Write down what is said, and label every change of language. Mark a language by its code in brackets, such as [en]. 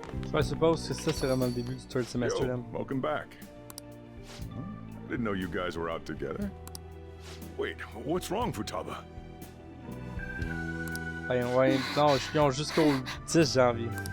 [en] So I suppose [fr] que ça c'est vraiment le début du [en] third semester. Yo, welcome back. I didn't know you guys were out together. Wait, what's wrong, Futaba? [fr] Ben ouais, non, ils ont jusqu'au 10 janvier.